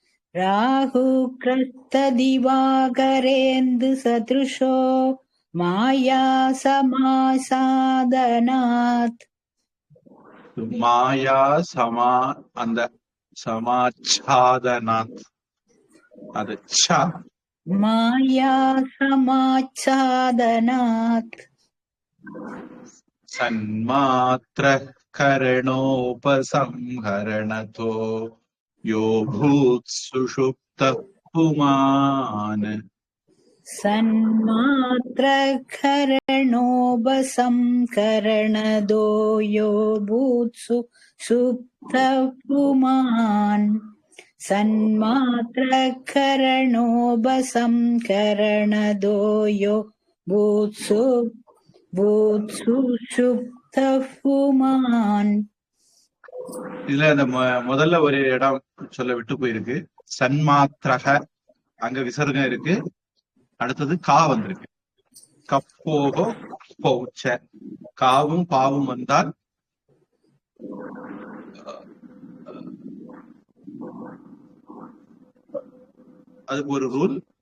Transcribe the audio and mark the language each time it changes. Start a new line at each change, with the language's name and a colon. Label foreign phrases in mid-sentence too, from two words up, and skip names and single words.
Sanskrit: राहुग्रस्तदिवाकरेन्दु सदृशो माया समाच्छादनात्. माया समा அந்த சமாச்சாதனாத் அது ச माया समाच्छादनात् सन्मात्र करणोपसंहरणतो यो भूत् सुषुप्त पुमान् सन्मात्रकरणोपसंकरणदो यो भूत्सु सुप्तः पुमान् सन्मात्रकरणोपसंकरणदो यो भूत्सु सुप्तः पुमान्.
Tamil: இதுல அந்த முதல்ல ஒரு இடம் சொல்ல விட்டு போயிருக்கு. சன்மாத்திரக அங்க விசர்க்கம் இருக்கு. அடுத்தது கா வந்திருக்கு. கப்போகோ பௌச்ச காவும் பாவும் வந்தால் அதுக்கு ஒரு ரூல்.